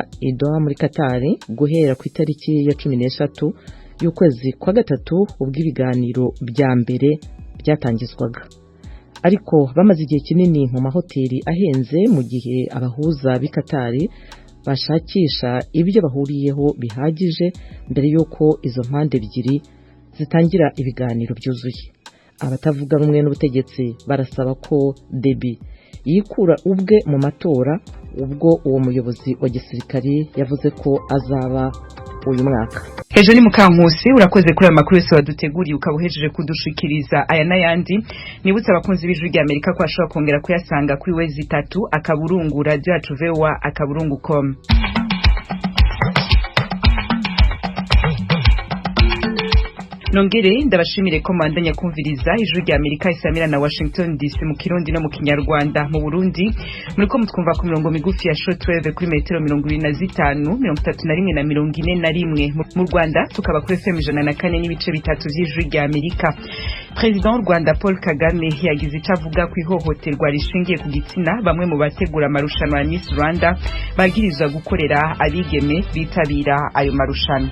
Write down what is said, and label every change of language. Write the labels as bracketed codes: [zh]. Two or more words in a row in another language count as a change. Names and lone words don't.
[rw] i Doha muri Qatar guhera ku itariki ya 13 y'ukwezi kwa gatatu ubwo ibiganiro bya mbere byatangizwaga, ariko bamaze igihe kinini mu mahoteli ahenze mu gihe abahuza b'i Qatar bashakisha ibyo bahuriyeho bihagije mbere y'uko izo mpande ebyiri zitangira ibiganiro byuzuye. Abatavuga rumwe n'ubutegetsi barasaba ko Deby yikura ubwe mu matora ubwo uwo muyobozi wa gisirikari yavuze ko azaba uyu mwaka. [rn] Ejo ni Mukankusi, urakoze kuri amakuru yose waduteguriye ukabuhejeje kudushikiriza aya n'ayandi. Nibutse abakunzi b'Ijwi rya Amerika ko ashobora kongera kuyasanga kuri wezi 3 akaburungu radio yacu VOA akaburungu.com. Nongere ndabashimire ko mandanya kumviriza Ijwi rya Amerika isamira na Washington DC mu Kirundi no mu Kinyarwanda. Mu Burundi muriko mutwumva ku mirongo migufi ya shortwave kuri metero 25, 31 na 41. Mu Rwanda tukaba kuri FM 104 n'ibice bitatu by'Ijwi rya Amerika. [rw] President w'u Rwanda Paul Kagame yagize icyo avuga ku ihohoterwa rishingiye ku gitsina bamwe mu bategura amarushanwa ya Miss Rwanda bagirizwa gukorera abigeme bitabira ayo marushanwa.